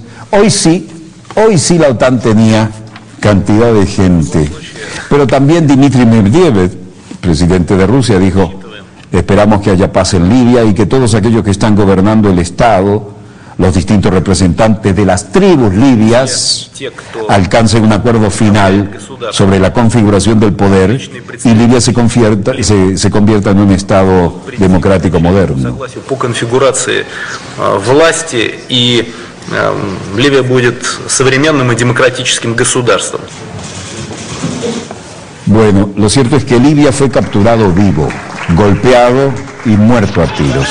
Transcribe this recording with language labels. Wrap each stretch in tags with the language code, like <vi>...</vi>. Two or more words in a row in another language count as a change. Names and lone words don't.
<es>Hoy sí la OTAN tenía cantidad de gente, pero también Dmitry Medvedev, presidente de Rusia, dijo: esperamos que haya paz en Libia y que todos aquellos que están gobernando el Estado, los distintos representantes de las tribus libias, alcancen un acuerdo final sobre la configuración del poder y Libia se convierta en un Estado democrático moderno.</es> <ru>Ливия будет современным и демократическим государством.</ru> <es>Bueno, lo cierto es que Libia fue capturado vivo, golpeado y muerto a tiros.</es>